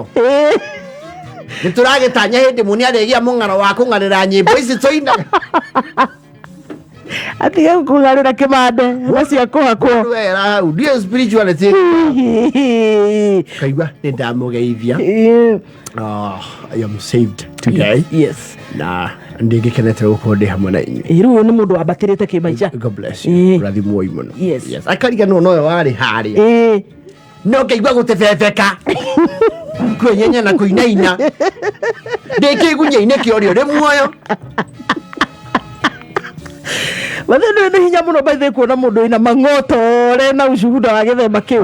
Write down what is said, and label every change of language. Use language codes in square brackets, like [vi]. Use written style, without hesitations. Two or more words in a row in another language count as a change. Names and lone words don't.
[ki] Nĩ tũragĩtanya hĩndĩ mũni arĩgĩa mũng'aro wa kũng'arĩra nyĩmbo ici tũinaga. Atige kũng'arĩra kĩmande nacio kũhakwo. Wera hau ndiyo spirituality. Kaigua nĩ ndamũgeithia. [en] I am saved today. Yes. [ki] Na ndĩngĩkenete gũkorwo ndĩ hamwe na inyuĩ. Rĩu nĩ mũndũ wambatĩrĩte kĩmaica. [en] God bless you. [ki] Rathimwo mũno. [en] Yes. [ki] Akariganwo nowe warĩ harĩa. No ngaigua gũtebebeka. Kwenyenya na kũinaina. Ndĩkĩigunya-inĩ kĩorio rĩ muoyo. Mathĩna nĩ hinya mũno baithĩ kuona mũndũ wĩna mang'otore na ũcuhuda wa gĩthemba kĩu.